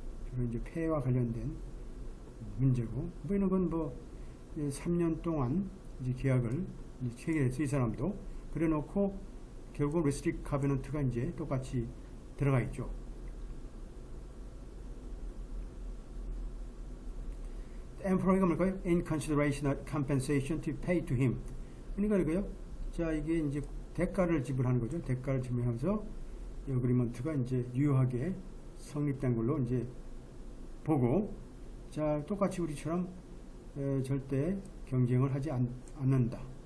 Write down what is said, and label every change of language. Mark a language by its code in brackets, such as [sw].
[ko] 주로 이제 폐와 관련된 문제고, 뭐 이런 건 뭐 3년 동안 이제 계약을 체결했어 이 사람도. 그래놓고 결국 리스트릭 카베넌트가 이제 똑같이 들어가 있죠. employer가 뭘까요? [en] In consideration of compensation to pay to him. [ko] 그러니까 이거요. 자, 이게 이제 대가를 지불하는 거죠. 대가를 지불하면서 이 어그리먼트가 이제 유효하게 성립된 걸로 이제 보고, 자, 똑같이 우리처럼 절대 경쟁을 하지 않는다.